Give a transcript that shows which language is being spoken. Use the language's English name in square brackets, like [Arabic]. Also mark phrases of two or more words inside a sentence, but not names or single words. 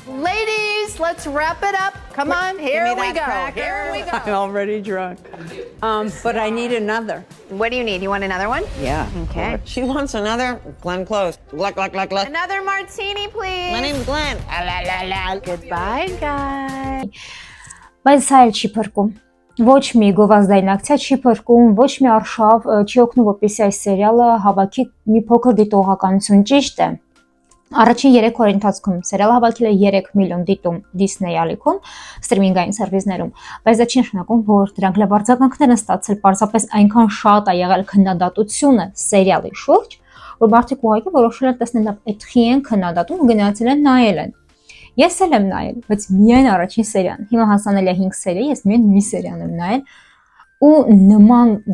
[English] Ladies, let's wrap it up. Come on, here we go. Here we I'm go. already drunk. But I need another. What do you need? You want another one? Yeah. Okay. She wants another Glenn Close. Gluck. Another martini, please. My name's Glenn. Goodbye, guys. [Armenian] Բայց սա էլ չի փրկում։ Ոչ մի գովազդային ակցիա չի փրկում, ոչ մի արշավ չի օգնում, որպեսզի այս սերիալը հավաքի մի փոքր դիտողականություն, ճիշտ է։ Առաջին 3 օրի ընթացքում սերիալը հավաքել է 3 միլիոն դիտում Disney ալիքում, սթրիմինգային սերվիսներում, բայց դա չի նշանակում, որ դրանք լավ արձագանքներ են ստացել, պարզապես այնքան շատ է եղել քննադատությունը սերիալի շուրջ, որ մարդիկ ուղղակի որոշել են տեսնել լավ այդ խի են քննադատում ու գնացել են նայել են։ Ես էլ եմ նայել, բայց միայն առաջին սերիան։ Հիմա հասանել է 5 սերիա, ես միայն մի սերիան եմ նայել ու նման